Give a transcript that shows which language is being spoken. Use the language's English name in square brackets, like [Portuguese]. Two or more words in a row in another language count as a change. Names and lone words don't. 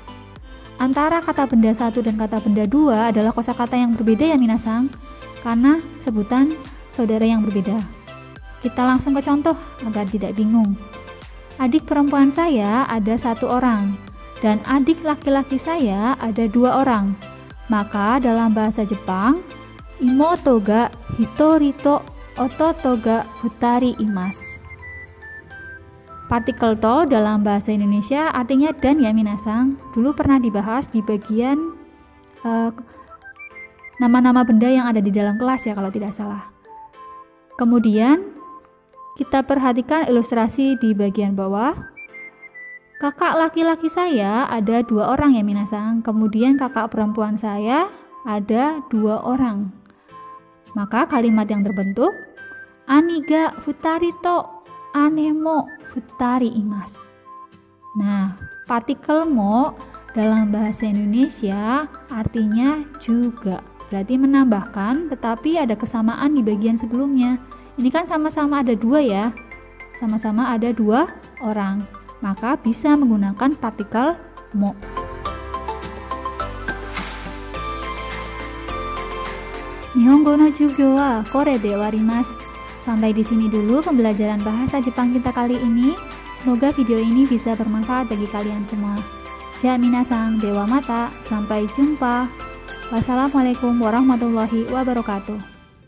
[Indonesian] Antara kata benda 1 dan kata benda 2 adalah kosakata yang berbeda ya, minasang, karena sebutan saudara yang berbeda. Kita langsung ke contoh agar tidak bingung. Adik perempuan saya ada 1 orang dan adik laki-laki saya ada 2 orang. Maka dalam bahasa Jepang, [Japanese] 妹が一人と弟が二人います. [Indonesian] Partikel to dalam bahasa Indonesia artinya dan ya, minasang. Dulu pernah dibahas di bagian nama-nama benda yang ada di dalam kelas ya, kalau tidak salah. Kemudian kita perhatikan ilustrasi di bagian bawah. Kakak laki-laki saya ada 2 orang ya, minasang. Kemudian kakak perempuan saya ada 2 orang. Maka kalimat yang terbentuk [Japanese] 兄が二人と姉も二人います. [Indonesian] Nah, partikel mo dalam bahasa Indonesia artinya juga, berarti menambahkan tetapi ada kesamaan di bagian sebelumnya. Ini kan sama-sama ada 2 ya, sama-sama ada 2 orang, maka bisa menggunakan partikel mo. [Japanese] 日本語の授業はこれでわります. [Indonesian] Sampai di sini dulu pembelajaran bahasa Jepang kita kali ini. Semoga video ini bisa bermanfaat bagi kalian semua. [Japanese] じゃ皆さん、では また, [Indonesian] sampai jumpa. [Arabic] السلام عليكم ورحمة الله وبركاته.